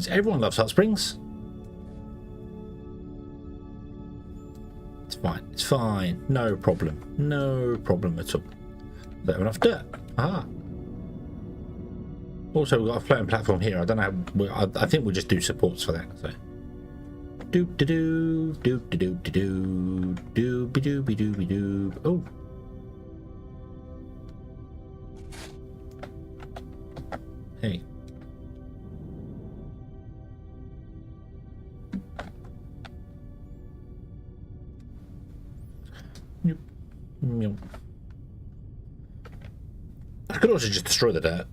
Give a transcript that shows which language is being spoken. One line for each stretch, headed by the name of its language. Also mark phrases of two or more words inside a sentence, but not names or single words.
English: Everyone loves hot springs. It's fine. It's fine. No problem. No problem at all. Don't have enough dirt. Aha. Also, we've got a floating platform here. I don't know how. I think we'll just do supports for that. So. Doop de doo, doop de doop de doo, doop be doo be doo be doo. Oh. Hey. I could also just destroy the dirt.